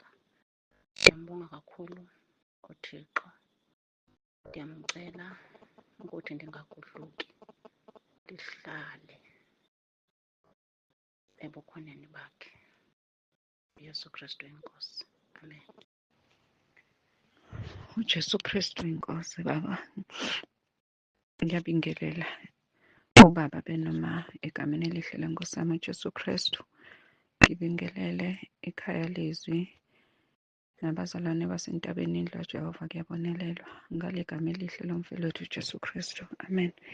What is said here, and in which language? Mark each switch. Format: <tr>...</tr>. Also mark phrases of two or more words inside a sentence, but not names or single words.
<xh>Ndiyambonga kakhulu uThixo. Ndiyamcela ukuthi ndingagodluki, ndihlale ebukhoneni bakhe. uYesu Kristu inkosi, amen. uJesu Kristu inkosi.</xh> <zu>Baba, ndiyabingelela ubaba benoma egameni elihle lenkosi yami uJesu Kristu. Ngibingelele ikhaya lezwi nabazalwane basentabeni yendlu kaJehova kuyabonelelwa ngale gama elihle lomfelethu uJesu Kristu, amen.</zu>